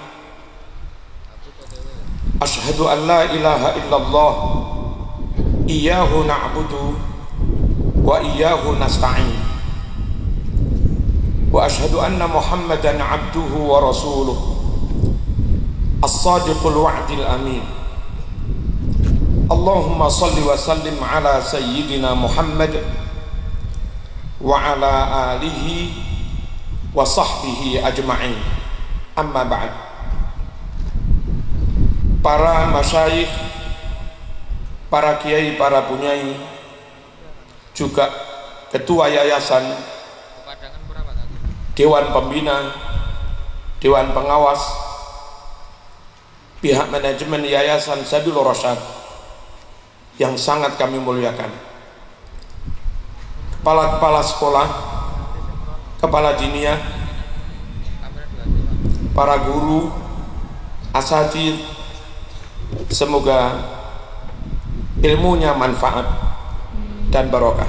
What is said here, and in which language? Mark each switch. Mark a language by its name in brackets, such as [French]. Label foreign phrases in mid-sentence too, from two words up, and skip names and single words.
[Arabic] أشهد أن لا إله إلا الله إياه نعبد وإياه نستعين وأشهد أن محمدا عبده ورسوله الصادق الوعد الأمين. اللهم صل وسلم على سيدنا محمد وعلى آله وصحبه أجمعين. أما بعد. [Indonesian] Para masyayikh, para kiai, para bunyai, juga ketua yayasan, dewan pembina, dewan pengawas, pihak manajemen yayasan Sabilur Rasyad yang sangat kami muliakan, kepala-kepala sekolah, kepala diniyah, para guru, asatidz, semoga ilmunya manfaat dan barokah.